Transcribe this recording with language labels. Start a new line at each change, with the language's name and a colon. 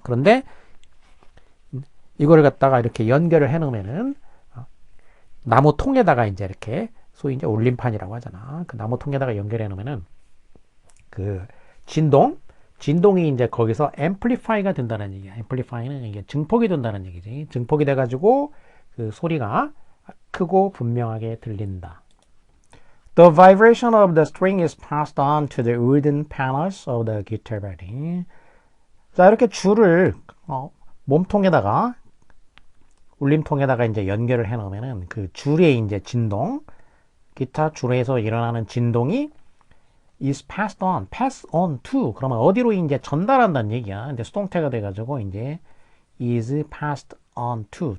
Korean: 그런데 이거를 갖다가 이렇게 연결을 해 놓으면은 나무 통에다가 이제 이렇게 소위 이제 올림판이라고 하잖아. 그 나무 통에다가 연결해 놓으면은 그 진동이 이제 거기서 앰플리파이가 된다는 얘기야. 앰플리파이는 이게 증폭이 된다는 얘기지. 증폭이 돼가지고 그 소리가 크고 분명하게 들린다.
English: The vibration of the string is passed on to the wooden panels of the guitar body.
Korean: 자, 이렇게 줄을 몸통에다가 울림통에다가 이제 연결을 해 놓으면은 그 줄의 이제 진동, 기타 줄에서 일어나는 진동이
English: is passed on, pass on to.
Korean: 그러면 어디로 이제 전달한다는 얘기야. 근데 수동태가 돼가지고 이제
English: is passed on to.